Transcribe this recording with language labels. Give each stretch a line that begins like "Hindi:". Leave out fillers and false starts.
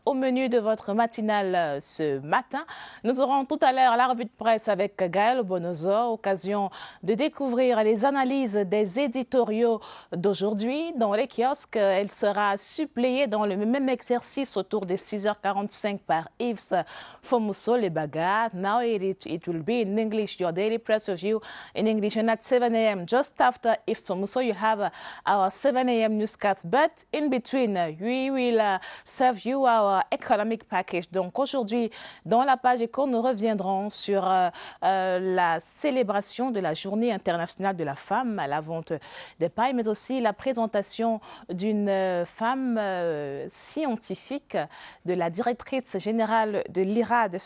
French: Au menu de votre matinale ce matin, nous aurons tout à l'heure la revue de presse avec Gaël Bonozo, occasion de découvrir les analyses des éditoriaux d'aujourd'hui dans les kiosques. Elle sera suppléée dans le même exercice autour des 6h45 par Yves Fomuso Lebaga.
English: Now it will be in English, your daily press review in English, and at 7 a.m. just after Iftomuso, you have our 7 a.m. newscast, but in between, we will serve you our economic package.
French: Donc aujourd'hui, dans la page éco, nous reviendrons sur la célébration de la Journée internationale de la femme à la vente des pailles, mais aussi la présentation d'une femme scientifique, de la directrice générale de l'IRAD.